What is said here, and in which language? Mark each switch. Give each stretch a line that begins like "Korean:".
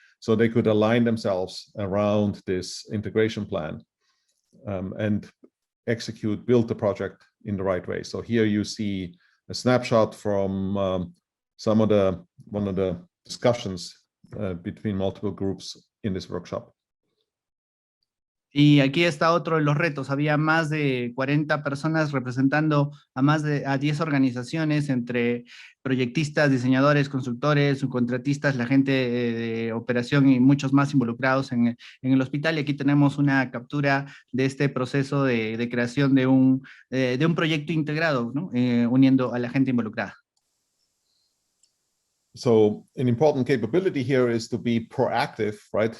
English: So they could align themselves around this integration plan and build the project in the right way. So here you see a snapshot from one of the discussions between multiple groups in this workshop.
Spanish: Y aquí está otro de los retos. Había más de 40 personas representando a 10 organizaciones, entre proyectistas, diseñadores, constructores, subcontratistas, la gente de operación y muchos más involucrados en el hospital. Y aquí tenemos una captura de este proceso de creación de un proyecto integrado, ¿no? Uniendo a la gente involucrada.
English: So an important capability here is to be proactive, right?